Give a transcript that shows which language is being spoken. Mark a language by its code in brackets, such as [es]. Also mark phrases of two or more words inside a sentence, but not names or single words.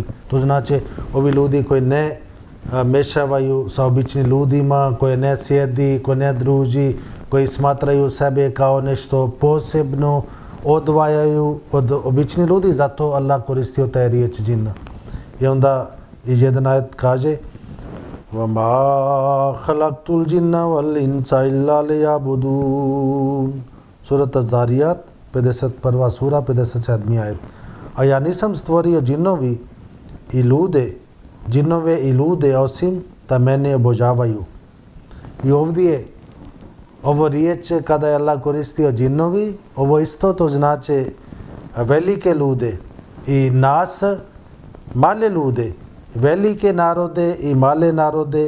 [bs] To znači ovi ljudi koji ne mešavaju sa običnim ljudima, koji ne sjedi, koji ne druži, koji smatraju sebe kao nešto posebno, odvajaju od običnih ljudi, zato Allah koristio taj riječ džinna. I onda jedan ajet kaže [ar] وَمَا خَلَقْتُ الْجِنَّ وَالْإِنسَ إِلَّا لِيَعْبُدُونَ [bs] Surat Az-Zariyat, 51. sura, 57. ajet. A ja nisam stvorio džinove i ljude osim da mene obožavaju. I ovdje ovo riječ kada je Allah koristio džinovi, ovo isto to znači velike ljude i nas, male ljude, velike narode i male narode.